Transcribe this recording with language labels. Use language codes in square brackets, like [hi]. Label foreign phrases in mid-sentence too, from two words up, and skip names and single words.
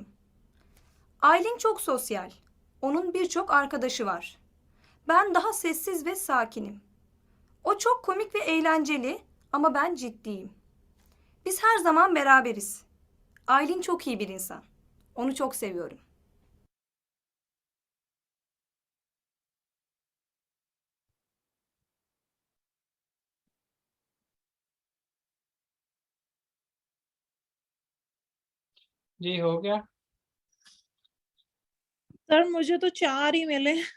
[tr] Aylin çok sosyal. Onun birçok arkadaşı var. Ben daha sessiz ve sakinim. O çok komik ve eğlenceli ama ben ciddiyim. Biz her zaman beraberiz. Aylin çok iyi bir insan. Onu çok seviyorum. [hi] जी हो गया। सर मुझे तो 4 ही मिले।